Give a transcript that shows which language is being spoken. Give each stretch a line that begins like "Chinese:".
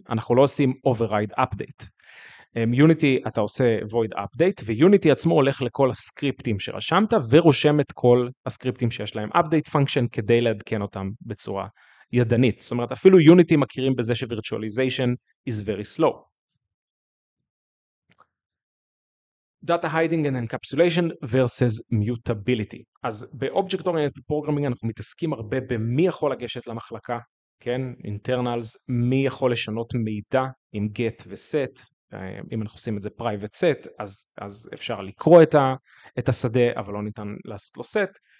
Hebrew: אנחנו לא עושים override update. יוניטי אתה עושה void update, ויוניטי עצמו הולך לכל הסקריפטים שרשמת, ורושם את כל הסקריפטים שיש להם update function, כדי לעדכן אותם בצורה ידנית. זאת אומרת, אפילו יוניטי מכירים בזה ש-
English: virtualization is very slow. Data hiding and encapsulation versus mutability.
Hebrew: אז ב-Object Oriented Programming אנחנו מתעסקים הרבה במי יכול לגשת למחלקה, כן? internals, מי יכול לשנות מידע עם get ו-set, אם אנחנו עושים את זה private set, אז אפשר לקרוא את השדה, אבל לא ניתן לעשות לו set,